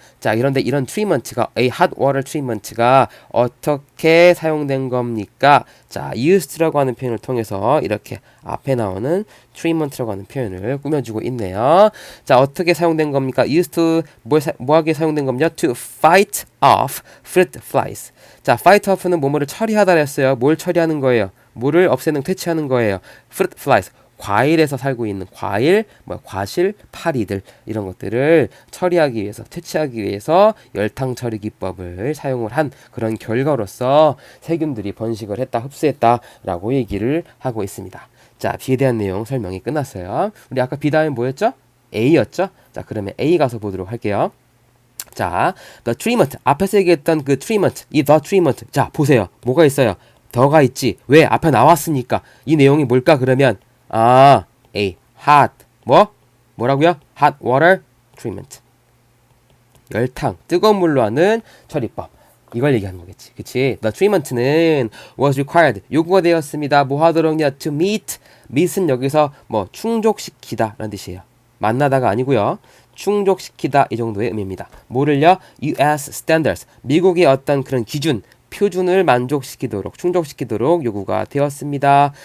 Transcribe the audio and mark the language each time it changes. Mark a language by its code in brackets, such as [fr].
[ko] 자, 그런데 이런 treatment가 a hot water treatment가 어떻게 사용된 겁니까? 자, used라고 하는 표현을 통해서 이렇게 앞에 나오는 treatment라고 하는 표현을 꾸며주고 있네요. 자, 어떻게 사용된 겁니까? used 뭐하게 사용된 겁니까? [en] to fight off fruit flies. [ko] 자, fight off는 뭐뭐를 처리하다 했어요. 뭘 처리하는 거예요? 뭐를 없애는 퇴치하는 거예요. [en] fruit flies. [ko] 과일에서 살고 있는 과실, 파리들 이런 것들을 처리하기 위해서 퇴치하기 위해서 열탕 처리 기법을 사용을 한 그런 결과로서 세균들이 번식을 했다, 흡수했다라고 얘기를 하고 있습니다. 자, B에 대한 내용 설명이 끝났어요. 우리 아까 B 다음에 뭐였죠? A였죠? 자, 그러면 A 가서 보도록 할게요. 자, the treatment 앞에서 얘기했던 그 treatment, 이 the treatment. 자, 보세요. 뭐가 있어요? 더가 있지. 왜? 앞에 나왔으니까. 이 내용이 뭘까 그러면? A hot 뭐라고요? [en] hot water treatment. [ko] 열탕 뜨거운 물로 하는 처리법. 이걸 얘기하는 거겠지. 그치? [en] The treatment는 was required. [ko] 요구가 되었습니다. 뭐 하도록요? To meet은 여기서 충족시키다 라는 뜻이에요. 만나다가 아니고요. 충족시키다 이 정도의 의미입니다. [en] 뭐를요? US standards. [ko] 미국의 어떤 그런 표준을 충족시키도록 요구가 되었습니다.